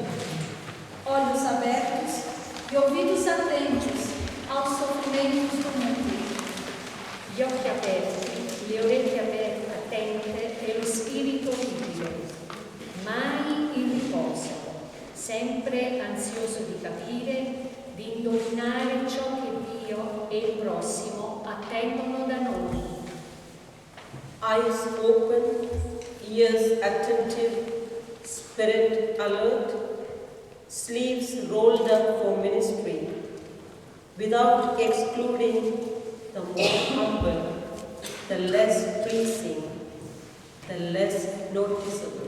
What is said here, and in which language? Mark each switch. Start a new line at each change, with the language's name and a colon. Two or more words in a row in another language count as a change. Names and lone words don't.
Portuguese: Olhos abertos e ouvidos atentos aos sofrimentos do mundo.
Italian: Gli occhi aperti, le orecchie attente e lo spirito umile, mai in riposo, sempre ansioso di capire, di indovinare ciò che Dio e il prossimo attendono da noi.
English: Eyes open, ears attentive, spirit alert, sleeves rolled up for ministry, without excluding the more humble, the less pleasing, the less noticeable.